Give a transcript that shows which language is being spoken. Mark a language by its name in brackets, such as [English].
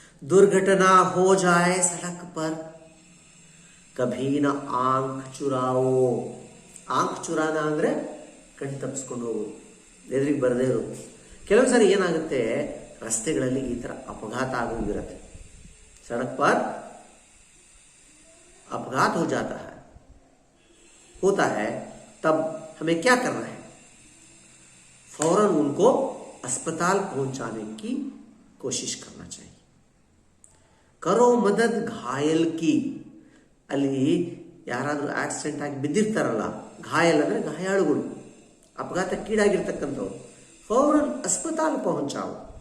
[Hindi] ದುರ್ಘಟನಾ ಹೋ ಜಾಯೆ ಸಡಕ್ ಪರ್ ಕಭೀ ನ ಆಂಖ್ ಚುರಾವೋ. [Kannada] ಆಂಖ್ ಚುರಾನ ಅಂದರೆ ಕಣ್ ತಪ್ಪಿಸ್ಕೊಂಡು ಹೋಗೋದು, ಎದುರಿಗೆ ಬರದೇ ಇರೋದು. ಕೆಲವು ಸಾರಿ ಏನಾಗುತ್ತೆ, ರಸ್ತೆಗಳಲ್ಲಿ ಈ ಥರ ಅಪಘಾತ ಆಗೋಗಿರುತ್ತೆ. [Hindi] सड़क पर अपघात हो जाता है, होता है, तब हमें क्या करना है? फौरन उनको अस्पताल पहुंचाने की कोशिश करना चाहिए. करो मदद घायल की. [Kannada] ಅಲ್ಲಿ ಯಾರಾದರೂ ಆಕ್ಸಿಡೆಂಟ್ ಆಗಿ ಬಿದ್ದಿರ್ತಾರಲ್ಲ, ಘಾಯಲ್ ಅಂದರೆ ಗಾಯಾಳುಗಳು, ಅಪಘಾತಕ್ಕೀಡಾಗಿರ್ತಕ್ಕಂಥವ್ರು, ಫೌರನ್ ಅಸ್ಪತಾಲ್ ಪਹੁಂಚಾವು.